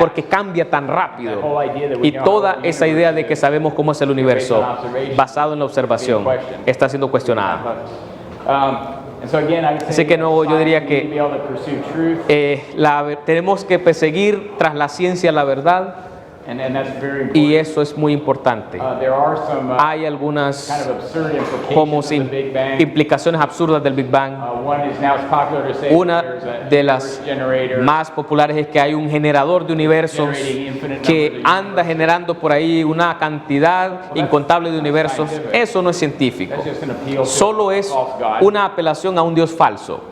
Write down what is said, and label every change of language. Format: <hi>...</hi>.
<es>porque cambia tan rápido.</es> <en>That whole idea that we</en> <es>Y</es> <en>know</en> <es>toda</es> <en>how the</en> <es>esa idea de que sabemos cómo es el universo, basado en la observación, está siendo cuestionada.</es> <en>And so again, I would say</en> <es>Así que no, yo diría</es> <en>we need to be able to pursue truth,</en> <es>tenemos que perseguir tras la ciencia la verdad,</es> <en>and that's very important.</en> <es>y eso es muy importante.</es> <en>There are some</en> <es>Hay algunas</es> <en>kind of absurd</en> <es>como</es> <en>implications of the Big Bang.</en> <es>implicaciones absurdas del Big Bang.</es> <en>One is now it's popular to say</en> <es>Una</es> <en>there's a</en> <es>de las</es> <en>universe generator</en> <es>más populares es que hay un generador de universos que anda generando por ahí una cantidad incontable de universos. Eso no es científico.</es> <en>that's just an appeal to</en> <es>Solo es</es> <en>false God.</en> <es>una apelación a un Dios falso.</es>